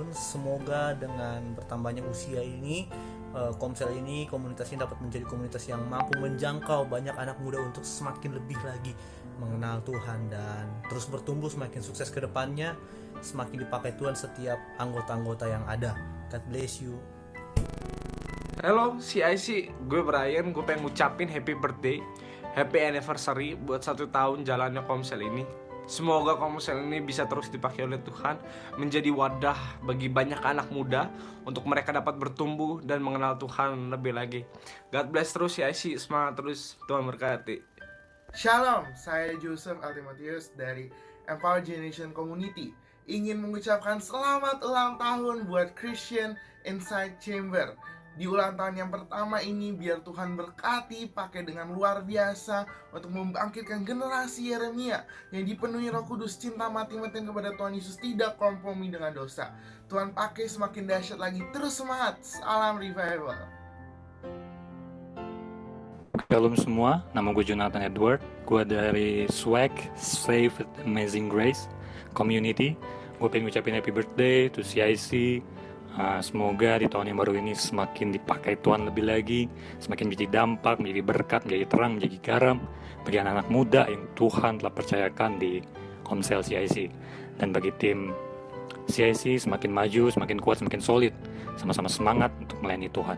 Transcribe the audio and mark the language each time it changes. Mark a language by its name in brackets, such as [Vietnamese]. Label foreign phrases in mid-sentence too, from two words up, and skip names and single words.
[Indonesian] Semoga dengan bertambahnya usia ini, Komsel ini, komunitas ini dapat menjadi komunitas yang mampu menjangkau banyak anak muda untuk semakin lebih lagi mengenal Tuhan dan terus bertumbuh semakin sukses ke depannya, semakin dipakai Tuhan setiap anggota-anggota yang ada. [English] God bless you. [Indonesian] Halo CIC, gue Brian, gue pengen ngucapin [English] happy birthday, happy anniversary [Indonesian] buat 1 tahun jalannya Komsel ini. Semoga Komsel ini bisa terus dipakai oleh Tuhan menjadi wadah bagi banyak anak muda untuk mereka dapat bertumbuh dan mengenal Tuhan lebih lagi. [English] God bless [Indonesian] terus CIC, semangat terus, Tuhan berkati. Shalom, saya Joseph Altimotius dari Empower Generation Community. Ingin mengucapkan selamat ulang tahun buat Christian Inside Chamber. Di ulang tahun yang pertama ini biar Tuhan berkati, pakai dengan luar biasa untuk membangkitkan generasi Yeremia yang dipenuhi Roh Kudus, cinta mati-matian kepada Tuhan Yesus, tidak kompromi dengan dosa. Tuhan pakai semakin dahsyat lagi, terus semangat. Salam revival. Shalom semua, nama gue Jonathan Edward. Gue dari SWAG, Save Amazing Grace Community. Gue pengen ngucapin [English] happy birthday to CIC. [Indonesian] Semoga di tahun yang baru ini semakin dipakai Tuhan lebih lagi, semakin menjadi dampak, menjadi berkat, menjadi terang, menjadi garam bagi anak-anak muda yang Tuhan telah percayakan di Komsel CIC. Dan bagi tim CIC semakin maju, semakin kuat, semakin solid, sama-sama semangat untuk melayani Tuhan.